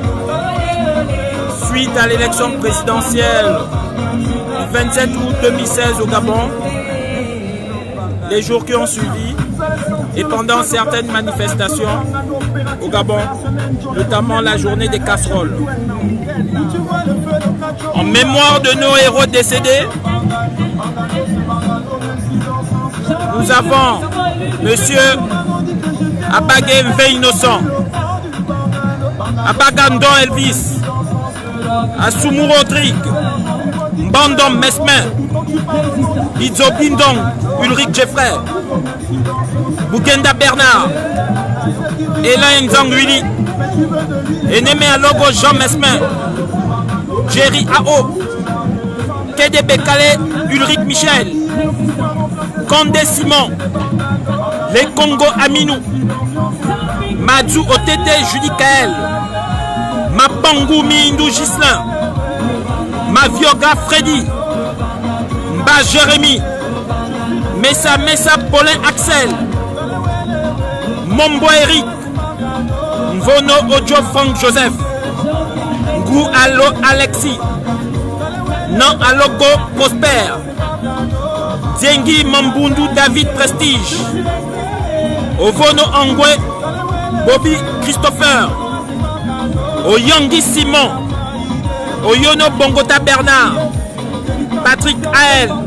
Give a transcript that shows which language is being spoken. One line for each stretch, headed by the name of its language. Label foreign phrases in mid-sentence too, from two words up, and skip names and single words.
French: suite à l'élection présidentielle du 27 août 2016 au Gabon, les jours qui ont suivi et pendant certaines manifestations au Gabon, notamment la journée des casseroles. En mémoire de nos héros décédés, nous avons Monsieur Abagé Mve Innocent, Abagandon Elvis, Assoumou Rodrigue, Mbandom Mesmin, Idzo Bindong, Ulrich Jeffrey, Bugenda Bernard, Elaine Zangwili, Enemé Alogo Jean Mesmin, Jerry Ao, Kede Bekale, Ulrich Michel, Condé Simon, Les Congo Aminou, Madou Otete Julie Kael, Mapangu Mindou Gislin, Mavioga Freddy, Mba Jérémy, Messa Paulin Axel, Mombo Eric, Mvono Ojo Frank Joseph, Ngou Allo Alexis, Nan Alogo Prosper, Diengi Mambundu David Prestige, Ovono Angwe Bobby Christopher, Oyangi Simon, Oyono Bongota Bernard, Patrick Ael,